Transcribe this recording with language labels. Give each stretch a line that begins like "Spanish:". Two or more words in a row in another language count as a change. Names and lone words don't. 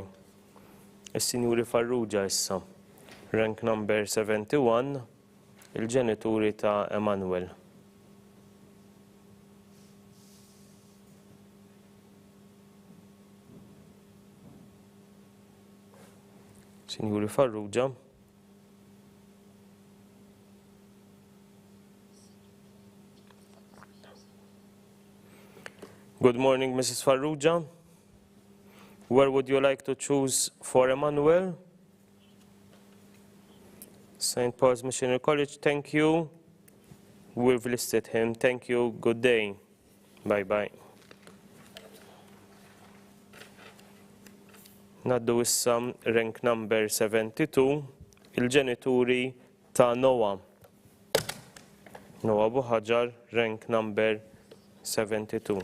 Maltese: Is-Sinjuri Farrugia issa.
English: Rank number
Maltese: 71, il-ġenituri ta' Emanuel. Sinjuri Farrugia.
English: Good morning, Mrs. Farrugia. Where would you like to choose for Emmanuel? St. Paul's Missionary College, thank you. We've listed him. Thank you. Good day. Bye bye.
Maltese: Naddu issa
English: rank number
Maltese: 72, il-ġenituri ta' Noah.
English: Noah Buħaġar, rank number 72.